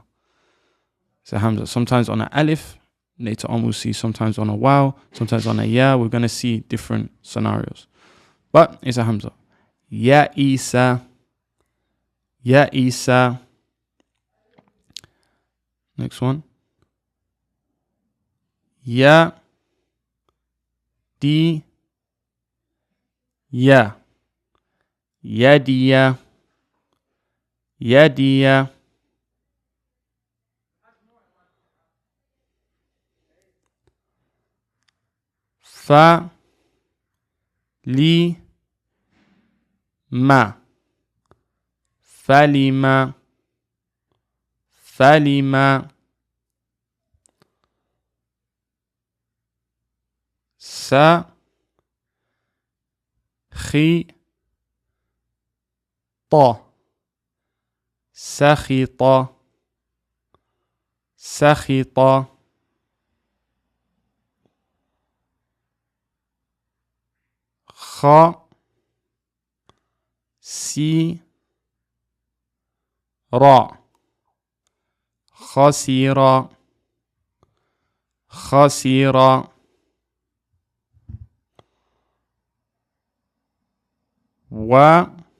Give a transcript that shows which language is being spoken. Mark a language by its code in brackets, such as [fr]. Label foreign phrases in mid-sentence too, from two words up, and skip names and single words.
[en] It's a Hamza. Sometimes on an alif, later on we'll see sometimes on a wow, sometimes on a ya. We're going to see different scenarios. But it's a Hamza. [ar] يا عيسى. يا عيسى. [en] Next one. [ar] يَ دِ يَ يَدِيَ يَدِيَ فَ لِ مَ فَلِمَ فَلِمَ سَ خِ تَ سَخِتَ سَخِتَ خَ سِ رَ خَسِرَ خَسِرَ وَ